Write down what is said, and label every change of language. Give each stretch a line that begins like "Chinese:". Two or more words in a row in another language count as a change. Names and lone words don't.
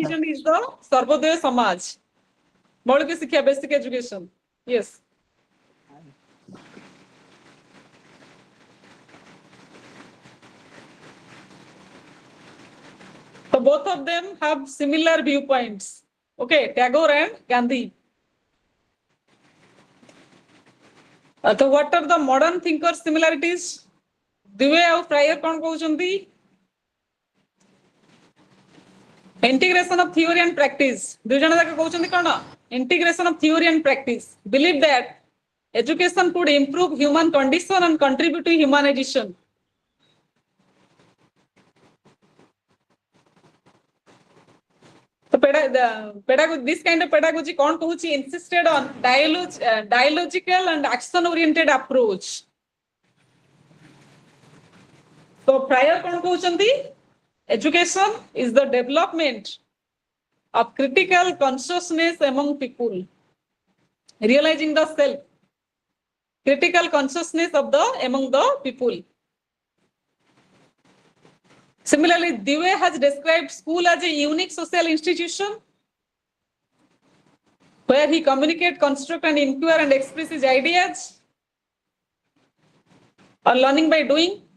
English: envisioned is the
Hindi: सर्वोदय समाज मौलिक शिक्षा
English: basic education yes so both of them have similar viewpoints okay Tagore and Gandhi. So what are the modern thinkers similarities?
Odia: Dive ଆଉ ପ୍ରାୟ କ'ଣ କହୁଛନ୍ତି?
English: Integration of theory and practice.
Odia: ଦୁଇ ଜଣ ଯାକ କହୁଛନ୍ତି କ'ଣ?
English: Integration of theory and practice. Believe that education could improve human condition and contribute to humanization. So pedagogy, this kind of pedagogy
Odia: କ'ଣ କହୁଛି?
English: Insisted on dialogical and action oriented approach. So prior
Odia: କ'ଣ କହୁଛନ୍ତି?
English: Education is the development of critical consciousness among people, realizing the self, critical consciousness of the among the people. Similarly, Dewey has described school as a unique social institution where he communicates, construct and inquire and express his ideas or learning by doing.